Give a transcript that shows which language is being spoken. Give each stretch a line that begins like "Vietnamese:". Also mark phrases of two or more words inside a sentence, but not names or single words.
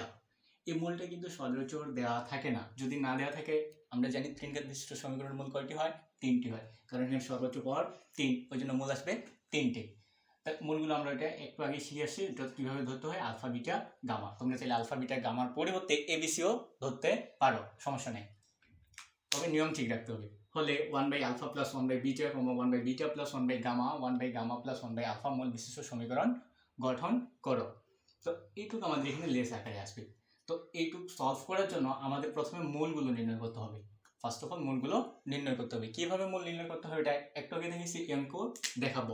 Bangla: এই মূলটা কিন্তু সচরাচর দেওয়া থাকে না, যদি না দেওয়া থাকে আমরা জানি তিন ঘাত বিশিষ্ট সমীকরণের মূল কয়টি হয়? 3টি হয়, কারণ এর সর্বোচ্চ পাওয়ার 3, ওই জন্য মূল আসবে 3টে। তার মূলগুলো আমরা এটা একটু আগে শিখে আসছি, এটা কীভাবে ধরতে হয় আলফা বিটা গামা। তোমরা চাইলে আলফা বিটা গামার পরিবর্তে এবিসিও ধরতে পারো, সমস্যা নেই, তবে নিয়ম ঠিক রাখতে হবে। হলে 1/α প্লাস 1/β, 1/β প্লাস 1/গামা, 1/গামা প্লাস 1/α মূল বিশিষ্ট সমীকরণ গঠন করো। তো এইটুকু আমাদের এখানে লেস আকারে আসবে। তো এইটুকু সলভ করার জন্য আমাদের প্রথমে মূলগুলো নির্ণয় করতে হবে।
English: first of all
Bangla: মূলগুলো নির্ণয় করতে হবে। কীভাবে মূল নির্ণয় করতে হবে এটা একটু আগে দেখেছি, অঙ্ক দেখাবো।